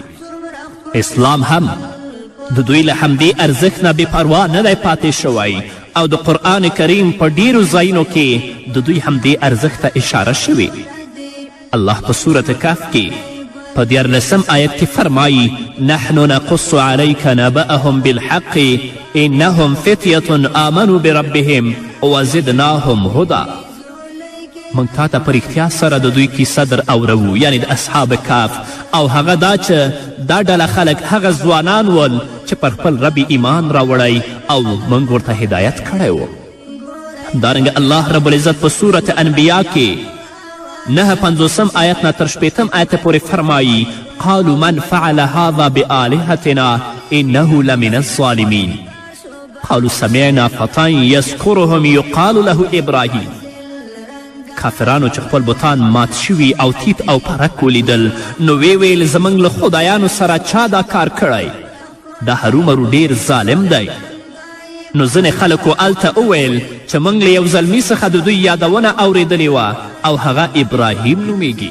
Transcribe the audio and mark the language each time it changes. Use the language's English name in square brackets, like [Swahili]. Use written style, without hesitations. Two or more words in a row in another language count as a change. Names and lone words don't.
[Pashto] اسلام هم د دوی له همدې ارزښت نه بې پروا نه دی پاتې شوی او د قرآن کریم په ډیرو ځایونو کې د دوی همدې ارزښت ته اشاره شوې. الله په صورت کهف کې په 14 آیت کې فرمایي: [Arabic] نحن نقص عليك نبأهم بالحق انهم فتية آمنوا بربهم وزدناهم هدى. [Pashto] موږ تا ته په رښتیا سره د دوی کیسه در اورو، یعنی د اصحاب کهف، او هغه دا چې دا ډله خلک هغه ځوانان ول چې پر خپل رب ایمان راوړی او موږ ورته هدایت کړی و. همدارنګه الله رب العزت په صورت انبیا کې 9 آیت نه تر 6 آیت پورې فرمایي: [Arabic] قالوا من فعل هذا بآلهتنا انه لمن الظالمین قالوا سمعنا فتى یذکرهم یقال له ابراهیم. [Pashto] کافرانو چې خپل بوتان مات شوي او تیت او پرک ولیدل، نو وی ویل زموږ له خدایانو سره چا دا کار کړی؟ دا هرومرو ډیر ظالم دی. نو ځینې خلکو هلته وویل چې موږ له یو زلمي څخه د دوی یادونه اورېدلې وه او هغه ابراهیم نومیږي.